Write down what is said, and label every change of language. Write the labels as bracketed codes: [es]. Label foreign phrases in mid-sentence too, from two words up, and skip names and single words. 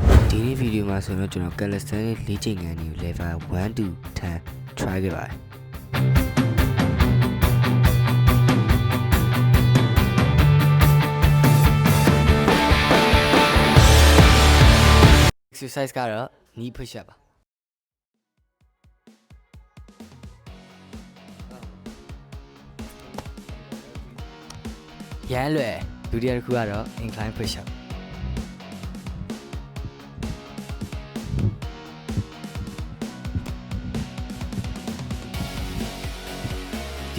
[my] ဒီနေ့ဗီဒီယိုမှာဆိုတော့ကျွန်တော် calisthenics လေ့ကျင့်ခန်းတွေကို [en] level 1 to 10 try [my] ခဲ့ပါတယ်exercise ကတော့ [en] knee push up [my] ပါ ရမ်းလွယ်ဒုတိယတစ်ခုကတော့ [en] incline push up [my] ဒီ